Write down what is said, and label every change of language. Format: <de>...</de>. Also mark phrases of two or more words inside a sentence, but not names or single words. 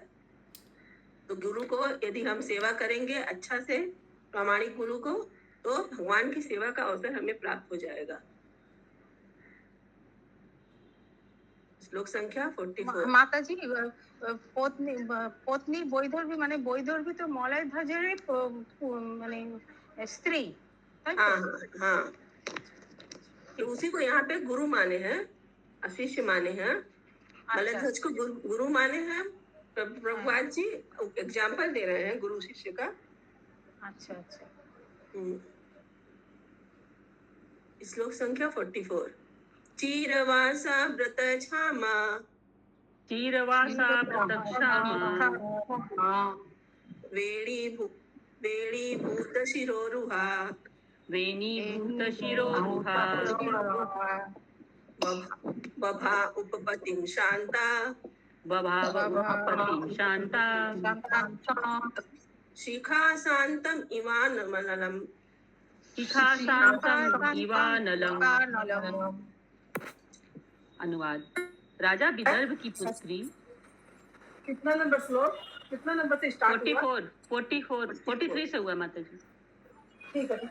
<hi>तो गुरु को यदि हम सेवा करेंगे अच्छा से प्रामाणिक गुरु को, तो भगवान की सेवा का अवसर हमें प्राप्त हो जाएगा। श्लोक संख्या 44। माता जी, पत्नी</hi> <bn>বৈদর্ভী মানে বৈদর্ভী তো মলয়ধ্বজেরই মানে स्त्री।</bn> <hi>हाँ। तो उसी को यहाँ पे गुरु माने हैं, शिष्य माने हैं। मलयध्वज को गुरु माने हैं। प्रभुपाद जी एग्जाम्पल दे रहे हैं गुरु शिष्य का। अच्छा। श्लोक संख्या 44।</hi> <sa>चीरवासा व्रत क्षामा वेणीभूत शिरोरुहा बभा उपपतिं शांता शिखा शांतम इवानमलम।</sa> <hi>अनुवाद। राजा विदर्भ की पुत्री। कितना नंबर श्लोक, कितना नंबर से स्टार्ट हुआ? 43 से हुआ माता जी। ठीक है।</hi>